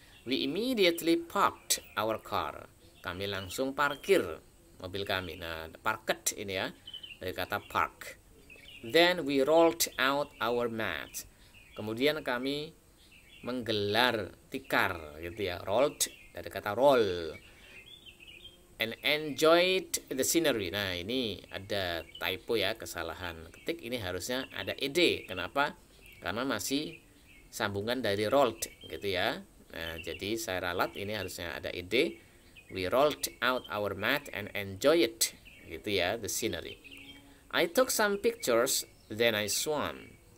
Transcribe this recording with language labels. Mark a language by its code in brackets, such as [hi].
[en] We immediately parked our car. [id] Kami langsung parkir mobil kami. Nah, parked ini ya, dari kata park. [en] Then we rolled out our mat. [id] Kemudian kami menggelar tikar gitu ya. Rolled dari kata roll. [en] And enjoyed the scenery. [id] Nah, ini ada typo ya, kesalahan ketik. Ini harusnya ada ed. Kenapa? Karena masih sambungan dari rolled gitu ya. Nah, jadi saya ralat, ini harusnya ada ed. [en] We rolled out our mat and enjoyed gitu ya, the scenery. I took some pictures, then I swam.